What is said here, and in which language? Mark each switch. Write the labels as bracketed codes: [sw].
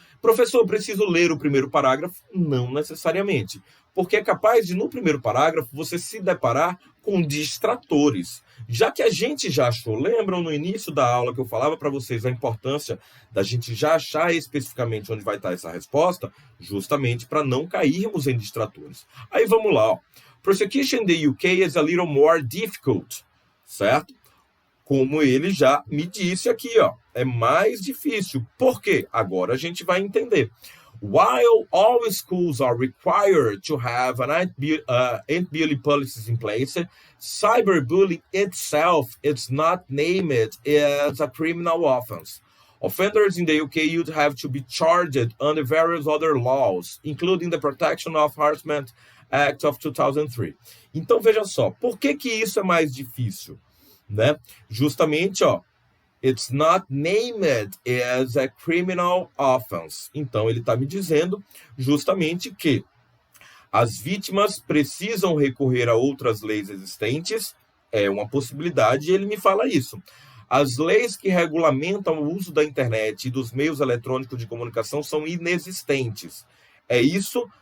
[pt] Professor, eu preciso ler o primeiro parágrafo? Não necessariamente, porque é capaz de, no primeiro parágrafo, você se deparar com distratores. Já que a gente já achou, lembram no início da aula que eu falava para vocês a importância da gente já achar especificamente onde vai estar essa resposta, justamente para não cairmos em distratores. Aí vamos lá, ó. [en] Prosecution in the UK is a little more difficult, certo? [pt] Como ele já me disse aqui, ó, é mais difícil. Por quê? Agora a gente vai entender. [en] While all schools are required to have an anti-bullying policies in place, cyberbullying itself is not named as a criminal offense. Offenders in the UK would have to be charged under various other laws, including the Protection of Harassment Act of 2003. [pt] Então, veja só, por que isso é mais difícil? Né? Justamente, ó, [en] it's not named as a criminal offense. [pt] Então, ele está me dizendo justamente que as vítimas precisam recorrer a outras leis existentes, é uma possibilidade, e ele me fala isso. As leis que regulamentam o uso da internet e dos meios eletrônicos de comunicação são inexistentes. É isso?